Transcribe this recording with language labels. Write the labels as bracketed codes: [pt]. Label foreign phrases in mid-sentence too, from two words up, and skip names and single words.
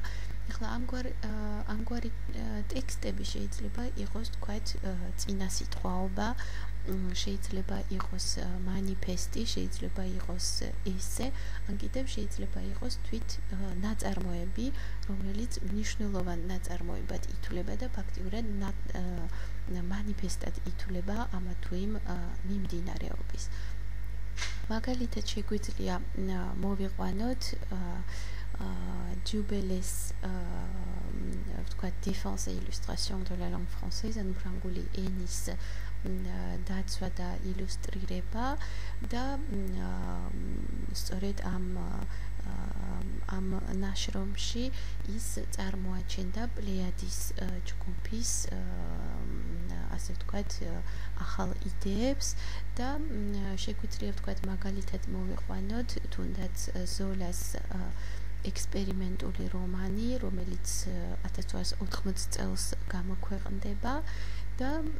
[ka] ახლა ამგვარი ტექსტები შეიძლება იყოს თქვათ წინა სიტყვაობა, შეიძლება იყოს მანიფესტი, შეიძლება იყოს ესე, ან კიდევ შეიძლება იყოს თვით ნაწარმოები, რომელიც მნიშვნელოვან ნაწარმოებად ითვლება და ფაქტიურად მანიფესტად ითვლება ამა თუ იმ მიმდინარეობის. მაგალითად შეგვიძლია მოვიყვანოთ Dubélès défense et illustration de la langue française, ანუ ფრანგული ენის დაცვა და ილუსტრირება და სწორედ ამ ნაშრომში ის წარმოაჩენდა პლეიადის ჯგუფის ასე ვთქვათ ახალ იდეებს და შეგვიძლია ვთქვათ მაგალითად მოვიყვანოთ თუნდაც ზოლას ექსპერიმენტული რომანი, რომელიც 1880 წელს გამოქვეყნდება და